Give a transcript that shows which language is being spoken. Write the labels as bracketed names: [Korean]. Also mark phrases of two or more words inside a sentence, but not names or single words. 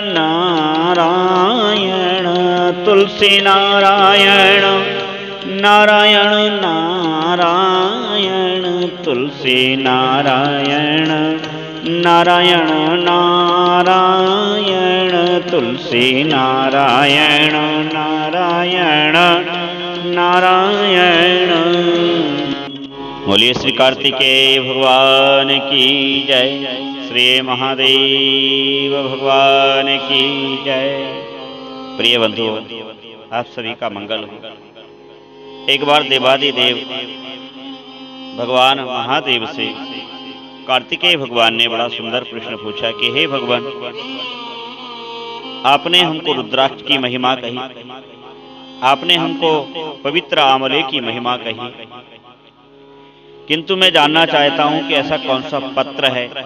[Hindi] नारायण तुलसी नारायण नारायण नारायण तुलसी नारायण नारायण नारायण तुलसी नारायण नारायण नारायण। बोलिए श्री कार्तिकेय भगवान की जय, श्री महादेव भगवान की जय। प्रिय बंधु, आप सभी का मंगल हो। एक बार देवादिदेव भगवान महादेव से कार्तिकेय भगवान ने बड़ा सुंदर प्रश्न पूछा कि हे भगवान, आपने हमको रुद्राक्ष की महिमा कही, आपने हमको पवित्र आंवले की महिमा कही, किंतु मैं जानना चाहता हूं कि ऐसा कौन सा पत्र है